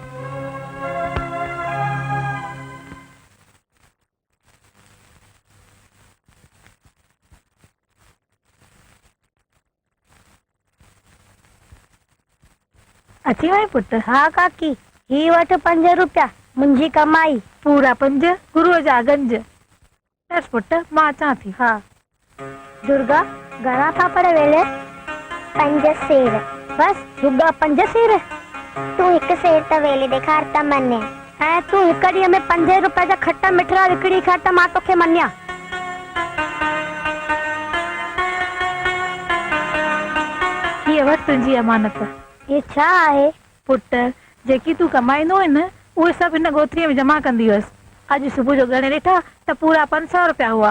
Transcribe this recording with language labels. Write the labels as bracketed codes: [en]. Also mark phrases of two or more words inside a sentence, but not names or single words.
[sd] अची वई पुट हाँ काकी ही वठ 5 रुपया मुंहिंजी कमाई पूरा 5 गुरुअ जा गंज बस पुट मां अचां थी हाँ दुर्गा घणा पापड़ वेले 5 सेर बस रुगा 5 सेर तू हिकु सेर त वेले ॾेखार त मने ऐं तूं हिक ॾींहं में 5 रुपए जा खट्टा मिठड़ा विकिणी खा त मां तोखे मञिया हीअ वठ तुंहिंजी अमानत ये छा आहे पुट जेकी तूं कमाईंदो आहे न उहे सभु हिन गोथरीअ में जमा कंदी हुअसि अॼु सुबुह जो गणे ॾिठा त पूरा 500 रुपया हुआ